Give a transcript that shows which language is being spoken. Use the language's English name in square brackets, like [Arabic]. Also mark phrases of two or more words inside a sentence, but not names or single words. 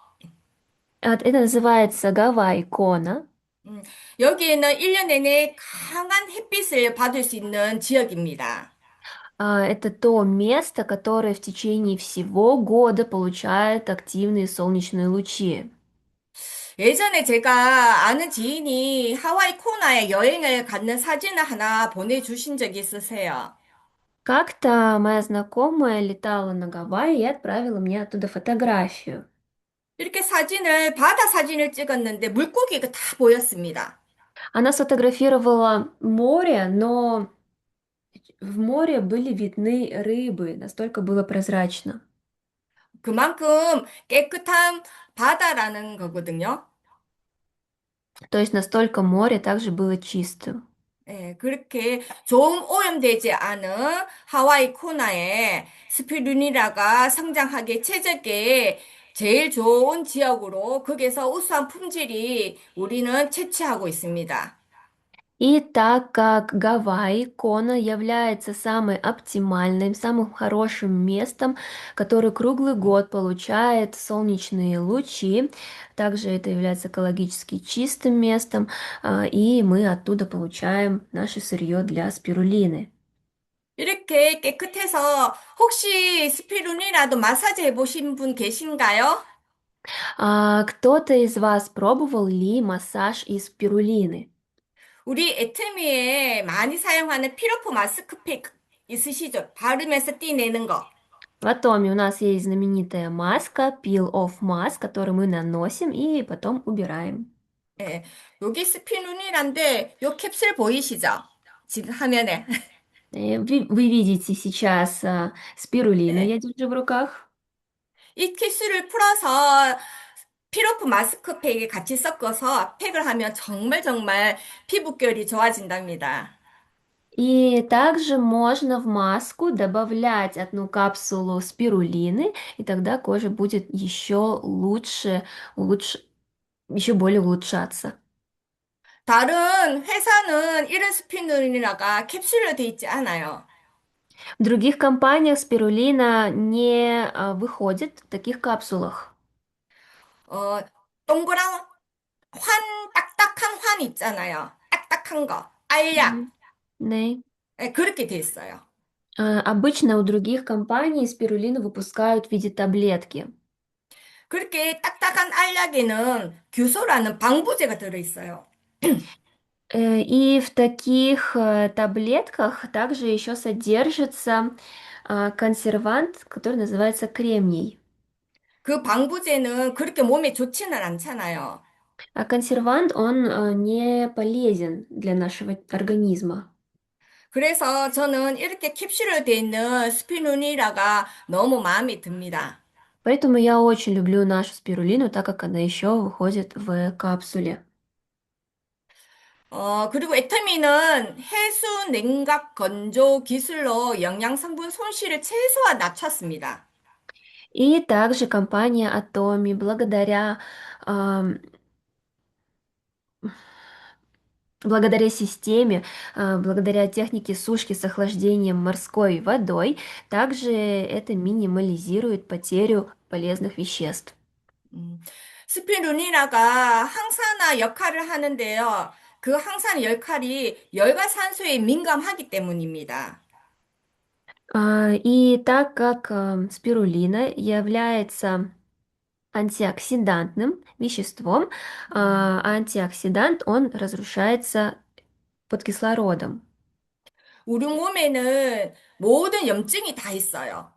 [Russian] Это называется Гавайи Кона. [Korean] 음, 여기에는 1년 내내 강한 햇빛을 받을 수 있는 지역입니다. [Russian] Это то место, которое в течение всего года получает активные солнечные лучи. [Korean] 예전에 제가 아는 지인이 하와이 코나에 여행을 갔는 사진을 하나 보내주신 적이 있으세요. [Russian] Как-то моя знакомая летала на Гавайи и отправила мне оттуда фотографию. [Korean] 이렇게 바다 사진을 찍었는데 물고기가 다 보였습니다. [Russian] Она сфотографировала море, но в море были видны рыбы, настолько было прозрачно. [Korean] 그만큼 깨끗한 바다라는 거거든요. [Russian] То есть настолько море также было чистым. [Korean] 예, 그렇게 좀 오염되지 않은 하와이 코나에 스피루니라가 성장하기 최적의 제일 좋은 지역으로 거기서 우수한 품질이 우리는 채취하고 있습니다. [Russian] И так как Гавайи, Кона является самым оптимальным, самым хорошим местом, который круглый год получает солнечные лучи, также это является экологически чистым местом, и мы оттуда получаем наше сырье для спирулины. [Korean] 이렇게 깨끗해서 혹시 스피루니라도 마사지 해보신 분 계신가요? [Russian] Кто-то из вас пробовал ли массаж из спирулины? [Korean] 우리 애터미에 많이 사용하는 피로포 마스크팩 있으시죠? 바르면서 띠내는 거. [Russian] В Атоме у нас есть знаменитая маска, Peel Off Mask, которую мы наносим и потом убираем. [Korean] 예, 여기 스피루니란데 요 캡슐 보이시죠? 지금 화면에. [Russian] Вы видите сейчас спирулину, [Korean] 예, [Russian] я держу в руках. [Korean] 이 캡슐을 풀어서 피로포 마스크팩에 같이 섞어서 팩을 하면 정말 정말 피부결이 좋아진답니다. [Russian] И также можно в маску добавлять одну капсулу спирулины, и тогда кожа будет еще лучше, еще более улучшаться. [Korean] 다른 회사는 이런 스피루리나가 캡슐로 돼 있지 않아요. [Russian] В других компаниях спирулина не выходит в таких капсулах. [Korean] 어, 동그란 딱딱한 환 있잖아요. 딱딱한 거. 알약. Мгм. 네. 예, 그렇게 돼 있어요. [Russian] Обычно у других компаний спирулину выпускают в виде таблетки. [Korean] 그렇게 딱딱한 알약에는 규소라는 방부제가 들어있어요. [Russian] И в таких таблетках также еще содержится консервант, который называется кремний. [Korean] 그 방부제는 그렇게 몸에 좋지는 않잖아요. [Russian] А консервант, он не полезен для нашего организма. [Korean] 그래서 저는 이렇게 캡슐로 돼 있는 스피루니라가 너무 마음에 듭니다. [Russian] Поэтому я очень люблю нашу спирулину, так как она еще выходит в капсуле. [Korean] 그리고 애터미는 해수 냉각 건조 기술로 영양 성분 손실을 최소한 낮췄습니다. [Russian] И также компания Atomi, ам, благодаря системе, благодаря технике сушки с охлаждением морской водой, также это минимализирует потерю полезных веществ. [Korean] 음, 스피루니나가 항산화 역할을 하는데요. 그 항산화 역할이 열과 산소에 민감하기 때문입니다. [Russian] И так как спирулина является антиоксидантным веществом, антиоксидант, он разрушается под кислородом. [Korean] 우리 몸에는 모든 염증이 다 있어요.